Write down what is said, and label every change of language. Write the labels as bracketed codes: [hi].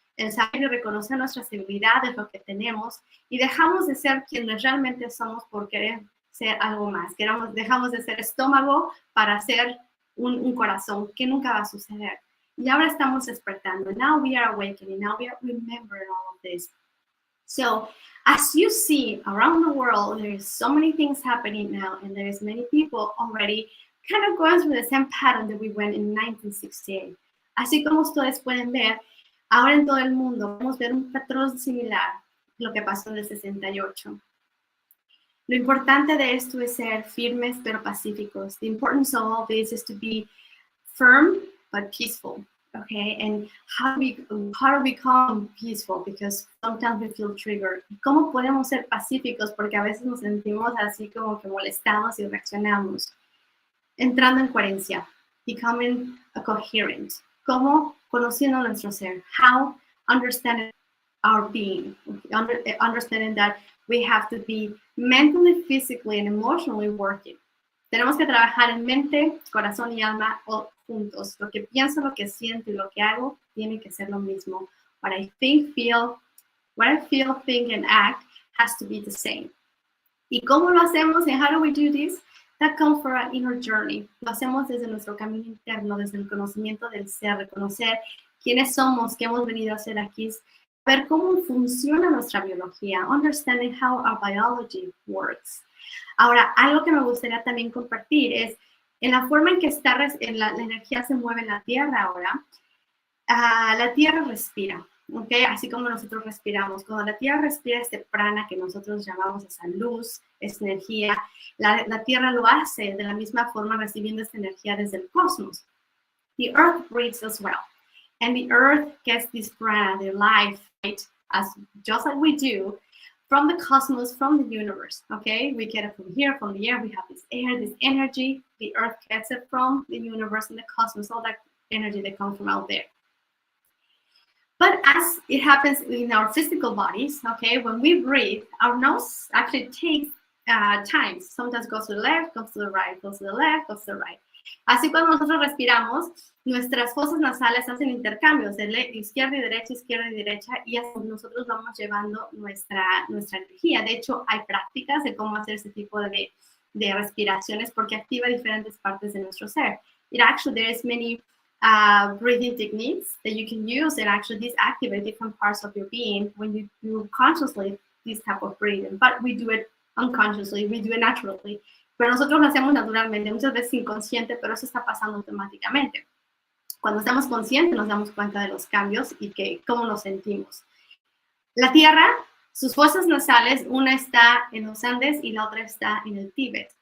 [es] el saber y reconocer nuestras habilidades, lo que tenemos, y dejamos de ser quienes realmente somos por querer ser algo más. Dejamos de ser estómago para ser un corazón, que nunca va a suceder. Y ahora estamos despertando. [en] Now we are awakening. Now we are remembering all of this. So as you see around the world, there is so many things happening now, and there is many people already kind of going through the same pattern that we went in 1968. [es] Así como ustedes pueden ver, ahora en todo el mundo vamos a ver un patrón similar a lo que pasó en el 68. Lo importante de esto es ser firmes pero pacíficos. [en] The importance of all this is to be firm but peaceful. Okay, and how to become peaceful, because sometimes we feel triggered. [es] ¿Cómo podemos ser pacíficos? Porque a veces nos sentimos así como que molestados y reaccionamos. Entrando en coherencia, [en] becoming a coherent. [es] ¿Cómo? Conociendo nuestro ser. [en] How? Understanding our being. Understanding that we have to be mentally, physically, and emotionally working. [es] Tenemos que trabajar en mente, corazón y alma juntos. Lo que pienso, lo que siento y lo que hago tiene que ser lo mismo. [en] What I think, feel, think, and act has to be the same. [es] ¿Y cómo lo hacemos? [en] And how do we do this? That comes from our inner journey. [es] Lo hacemos desde nuestro camino interno, desde el conocimiento del ser, reconocer quiénes somos, qué hemos venido a hacer aquí, ver cómo funciona nuestra biología, [en] understanding how our biology works. [es] Ahora, algo que me gustaría también compartir es en la forma en que la energía se mueve en la Tierra ahora. La Tierra respira, ¿ok? Así como nosotros respiramos. Cuando la Tierra respira este prana que nosotros llamamos esa luz, esa energía, la Tierra lo hace de la misma forma recibiendo esta energía desde el cosmos. [en] The Earth breathes as well. And the Earth gets this prana, the life, right? Just like we do, from the cosmos, from the universe, okay? We get it from here, from the air. We have this air, this energy. The Earth gets it from the universe and the cosmos, all that energy that comes from out there. But as it happens in our physical bodies, okay, when we breathe, our nose actually takes time. Sometimes goes to the left, goes to the right, goes to the left, goes to the right. [es] Así cuando nosotros respiramos, nuestras fosas nasales hacen intercambios de izquierda y derecha, y así nosotros vamos llevando nuestra energía. De hecho, hay prácticas de cómo hacer ese tipo de respiraciones porque activa diferentes partes de nuestro ser. [en] There is many breathing techniques that you can use, and actually these activate different parts of your being when you do consciously this type of breathing. But we do it unconsciously, we do it naturally. [es] Pero nosotros lo hacemos naturalmente, muchas veces inconsciente, pero eso está pasando automáticamente. Cuando estamos conscientes nos damos cuenta de los cambios y cómo nos sentimos. La Tierra, sus fosas nasales, una está en los Andes y la otra está en el Tíbet.